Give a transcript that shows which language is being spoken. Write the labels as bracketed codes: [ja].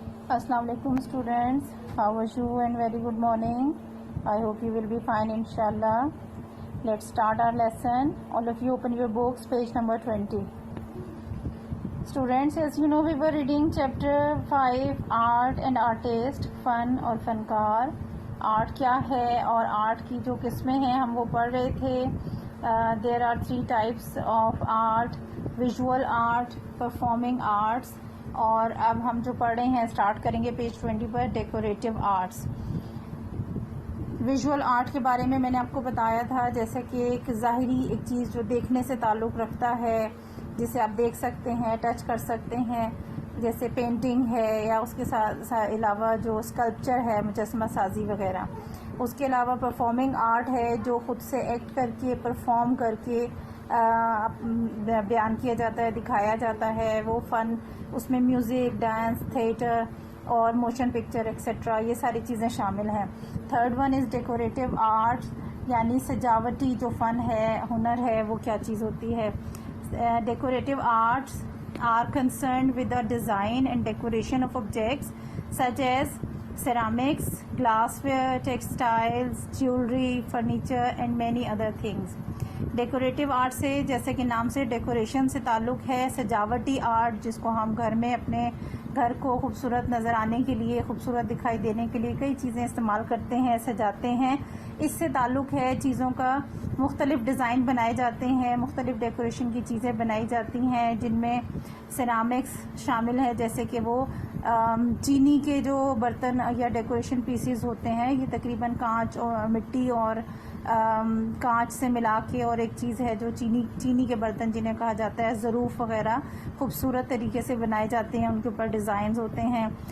[en] Assalamu alaikum students, how are you and very good morning. I hope you will be fine inshallah. Let's start our lesson. All of you open your books, page number 20. Students, as you know, we were reading chapter 5, art and artist, fun [hi] और फनकार. Art क्या है और art की जो किस्में हैं हम वो पढ़ रहे थे. [en] There are 3 types of art: visual art, performing arts, [hi] और अब हम जो पढ़ रहे हैं स्टार्ट करेंगे पेज 20 पर डेकोरेटिव आर्ट्स. विजुअल आर्ट के बारे में मैंने आपको बताया था जैसे कि एक ज़ाहिरी एक चीज़ जो देखने से ताल्लुक़ रखता है, जिसे आप देख सकते हैं, टच कर सकते हैं, जैसे पेंटिंग है या उसके साथ अलावा जो स्कल्पचर है, मुजस्समा साजी वगैरह. उसके अलावा परफॉर्मिंग आर्ट है जो ख़ुद से एक्ट करके परफॉर्म करके बयान किया जाता है, दिखाया जाता है. वो फ़न, उसमें म्यूज़िक, डांस, थिएटर और मोशन पिक्चर एक्सेट्रा ये सारी चीज़ें शामिल हैं. [en] third one is [hi] decorative art, यानी सजावटी जो फ़न है, हुनर है, वो क्या चीज़ होती है. [en] Decorative arts are concerned with the design and decoration of objects such as ceramics, glassware, textiles, jewelry, furniture and many other things. [hi] Decorative art से जैसे कि नाम से डेकोरेशन से ताल्लुक़ है, सजावटी आर्ट जिसको हम घर में अपने घर को खूबसूरत नज़र आने के लिए, खूबसूरत दिखाई देने के लिए कई चीज़ें इस्तेमाल करते हैं, सजाते हैं, इससे ताल्लुक़ है. चीज़ों का मुख्तलिफ़ डिज़ाइन बनाए जाते हैं, मुख्तलिफ़ डेकोरेशन की चीज़ें बनाई जाती हैं जिनमें सिरामिक्स शामिल है, जैसे कि वो चीनी के जो बर्तन या डेकोरेशन पीसीज होते हैं, ये तकरीबन कांच और मिट्टी और कांच से मिला के, और एक चीज़ है जो चीनी के बर्तन जिन्हें कहा जाता है ज़रूफ़ वगैरह, खूबसूरत तरीके से बनाए जाते हैं, उनके ऊपर डिज़ाइंस होते हैं.